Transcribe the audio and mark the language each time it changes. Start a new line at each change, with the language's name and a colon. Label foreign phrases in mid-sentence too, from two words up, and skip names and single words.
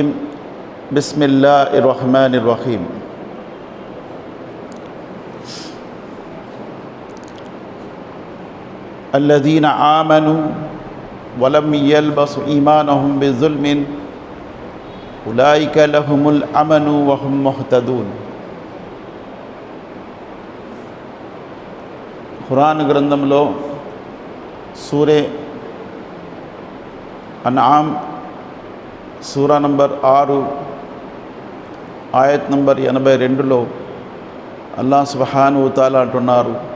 Arabic: بسم الله الرحمن الرحيم. الذين آمنوا ولم يلبسوا إيمانهم بظلم أولئك لهم الأمن وهم مهتدون.
Telugu: ఖురాన్ గ్రంథంలో సూరే అన్ఆమ్ సూరా నంబర్ 6 ఆయత్ నంబర్ 82లో
Arabic: الله سبحانه وتعالى
Telugu: అంటున్నారు,